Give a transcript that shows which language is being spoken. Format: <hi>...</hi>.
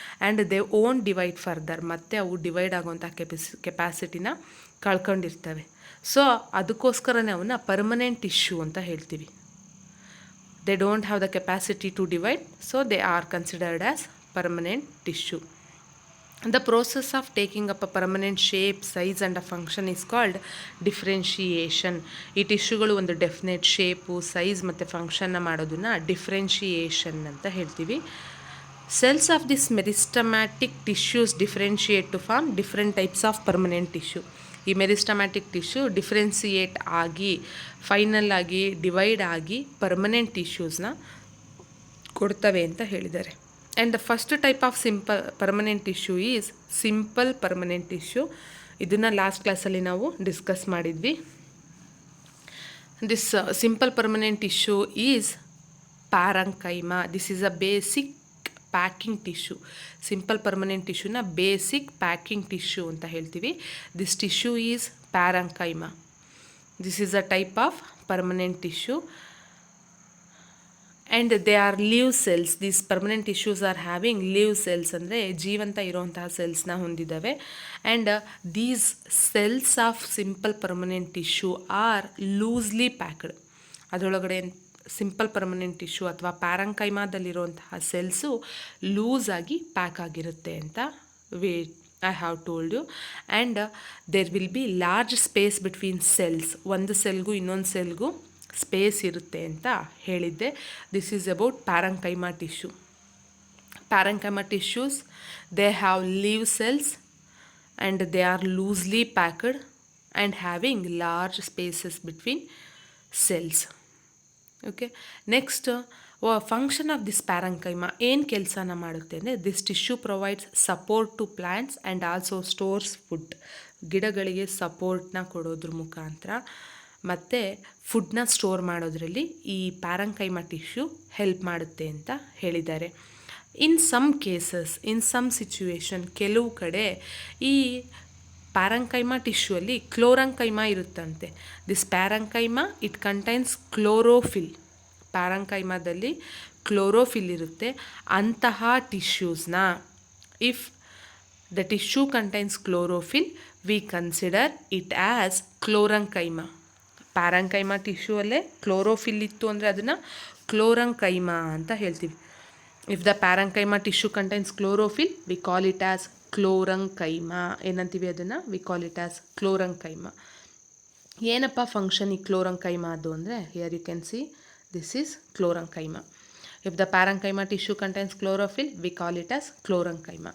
<en>and they own divide further,</en> <kn>ಮತ್ತು ಅವು divide ಆಗುವಂಥ ಕೆಪಾಸಿಟಿನ ಕಳ್ಕೊಂಡಿರ್ತವೆ. ಸೊ ಅದಕ್ಕೋಸ್ಕರನೇ ಅವನ್ನ ಪರ್ಮನೆಂಟ್ ಟಿಶ್ಯೂ ಅಂತ ಹೇಳ್ತೀವಿ.</kn> <en>They don't have the capacity to divide, so they are considered as permanent tissue. The process of taking up a permanent shape, size and a function is called differentiation.</en> <kn>ಈ ಟಿಶ್ಯೂಗಳು ಒಂದು definite shape, size ಮತ್ತು ಫಂಕ್ಷನ್ನ ಮಾಡೋದನ್ನ differentiation ಅಂತ ಹೇಳ್ತೀವಿ.</kn> <en>Cells of this meristematic tissues differentiate to form different types of permanent tissue.</en> <kn>ಈ meristematic tissue differentiate ಆಗಿ final ಆಗಿ ಡಿವೈಡ್ ಆಗಿ ಪರ್ಮನೆಂಟ್ ಟಿಶ್ಯೂಸ್ನ ಕೊಡ್ತವೆ ಅಂತ ಹೇಳಿದ್ದಾರೆ.</kn> <en>And the first type of simple permanent tissue is simple permanent tissue.</en> <kn>ಇದನ್ನು last ಕ್ಲಾಸಲ್ಲಿ ನಾವು ಡಿಸ್ಕಸ್ ಮಾಡಿದ್ವಿ.</kn> <en>This simple permanent tissue is parenchyma. This is a basic packing tissue.</en> <kn>Simple permanent ಟಿಶ್ಯೂನ basic packing tissue ಅಂತ ಹೇಳ್ತೀವಿ.</kn> <en>This tissue is parenchyma. This is a type of permanent tissue. And they are live cells. These permanent tissues are having live cells,</en> <kn>ಅಂದರೆ ಜೀವಂತ ಇರುವಂತಹ ಸೆಲ್ಸ್ನ ಹೊಂದಿದ್ದಾವೆ.</kn> <en>And these cells of simple permanent tissue are loosely packed.</en> <kn>ಅದರೊಳಗಡೆ simple permanent tissue ಅಥವಾ ಪ್ಯಾರಂಕೈಮಾದಲ್ಲಿರುವಂತಹ cells loose ಆಗಿ pack ಆಗಿರುತ್ತೆ ಅಂತ</kn> <en>I have told you. And there will be large space between cells.</en> <kn>ಒಂದು ಸೆಲ್ಗೂ ಇನ್ನೊಂದು ಸೆಲ್ಗೂ ಸ್ಪೇಸ್ ಇರುತ್ತೆ ಅಂತ ಹೇಳಿದ್ದೆ.</kn> <en>This is about parenchyma tissue. Parenchyma tissues, they have live cells and they are loosely packed and having large spaces between cells. Okay, next function of this parenchyma</en> <kn>ಏನು ಕೆಲಸನ ಮಾಡುತ್ತೆ ಅಂದರೆ,</kn> <en>This tissue provides support to plants and also stores food.</en> <kn>ಗಿಡಗಳಿಗೆ ಸಪೋರ್ಟ್ನ ಕೊಡೋದ್ರ ಮುಖಾಂತರ ಮತ್ತು ಫುಡ್ನ store ಮಾಡೋದ್ರಲ್ಲಿ ಈ ಪ್ಯಾರಂಕೈಮಾ ಟಿಶ್ಯೂ ಹೆಲ್ಪ್ ಮಾಡುತ್ತೆ ಅಂತ ಹೇಳಿದ್ದಾರೆ.</kn> <en>in some cases, in some situation,</en> <kn>ಕೆಲವು ಕಡೆ ಈ ಪ್ಯಾರಂಕೈಮಾ ಟಿಶ್ಯೂಯಲ್ಲಿ ಕ್ಲೋರಂಕೈಮಾ ಇರುತ್ತಂತೆ.</kn> <en>This parenchyma it contains chlorophyll.</en> <kn>ಪ್ಯಾರಂಕೈಮಾದಲ್ಲಿ chlorophyll ಇರುತ್ತೆ. ಅಂತಹ ಟಿಶ್ಯೂಸ್ನ,</kn> <en>If the tissue contains chlorophyll, we consider it as chlorenchyma.</en> <kn>Parenchyma tissue ಅಲ್ಲೇ ಕ್ಲೋರೋಫಿಲ್ ಇತ್ತು ಅಂದರೆ ಅದನ್ನು ಕ್ಲೋರಂಕೈಮಾ ಅಂತ ಹೇಳ್ತೀವಿ.</kn> <en>If the parenchyma tissue contains chlorophyll, we call it as chlorenchyma.</en> <kn>ಏನಂತೀವಿ ಅದನ್ನು?</kn> <en>We call it as chlorenchyma.</en> <kn>ಏನಪ್ಪ ಫಂಕ್ಷನ್ ಈ ಕ್ಲೋರಂಕೈಮಾ ಅದು ಅಂದರೆ,</kn> <en>Here you can see this is chlorenchyma. If the parenchyma tissue contains chlorophyll, we call it as chlorenchyma.</en>